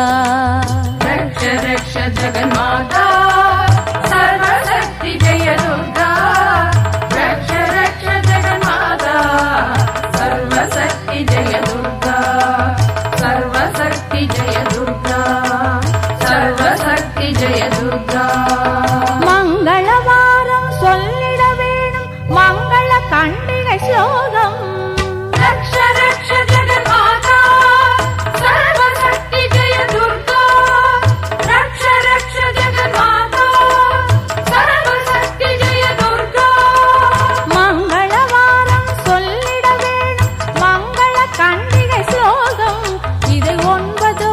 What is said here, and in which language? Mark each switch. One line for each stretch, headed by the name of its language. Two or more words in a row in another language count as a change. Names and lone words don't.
Sanskrit: रक्ष रक्ष जगन्माता सर्वशक्ति जय दुर्गा रक्ष रक्ष जगन्माता सर्वशक्ति जय दुर्गा सर्वशक्ति जय दुर्गा सर्वशक्ति जय दुर्गा
Tamil: मंगलवारं சொல்லிட வேணும் मंगल கண்டிகை ஸ்லோகம்
Sanskrit: रक्ष रक्ष जगन्माता सर्वशक्ति जय दुर्गा रक्ष रक्ष जगन्माता सर्वशक्ति जय दुर्गा
Tamil: मंगलवारं சொல்லிட வேணும் मंगल கண்டிகை ஸ்லோகம் இதை 9